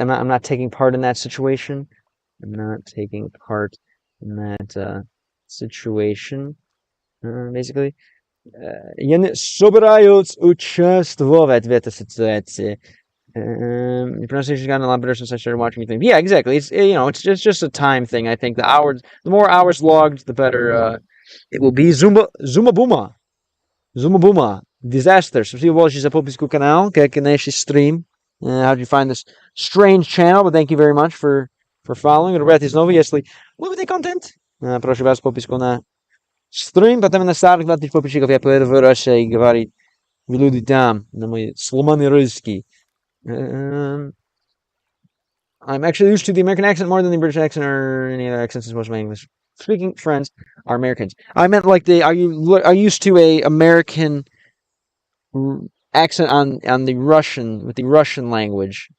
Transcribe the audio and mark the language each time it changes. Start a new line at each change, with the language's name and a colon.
English: I'm not taking part in that situation. I'm not taking part in that situation.
Russian: Basically, я не собираюсь участвовать в этой ситуации.
English: Your pronunciation's gotten a lot better since I started watching you think. Yeah, exactly. It's just a time thing. I think the more hours logged, the better it will be. Zuma Buma. Zuma Buma. Disaster.
Russian: Спасибо большое за подписку канал, как и наш stream.
English: How'd you find this strange channel? But thank you very much for following.
Russian: Ребята, снова, если любите контент, прошу вас подписку на стрим, потому на старых 20 подписчиков я первый раз говорить в люди там, на мой сломанный русский.
English: I'm actually used to the American accent more than the British accent or any other accent since most of my English speaking friends are Americans. I meant like are you used to a American accent on the Russian with the Russian language?